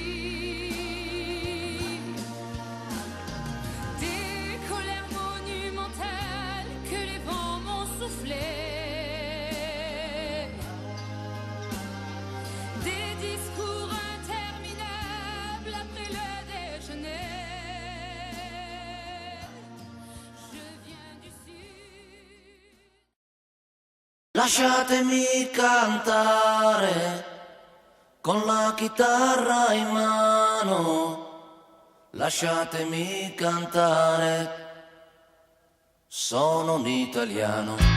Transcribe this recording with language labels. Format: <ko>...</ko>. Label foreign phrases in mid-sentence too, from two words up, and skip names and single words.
<fr>Des discours interminables après le déjeuner. Je viens du sud.</fr> <it>Lasciatemi cantare con la chitarra in mano. Lasciatemi cantare, sono un italiano.</it>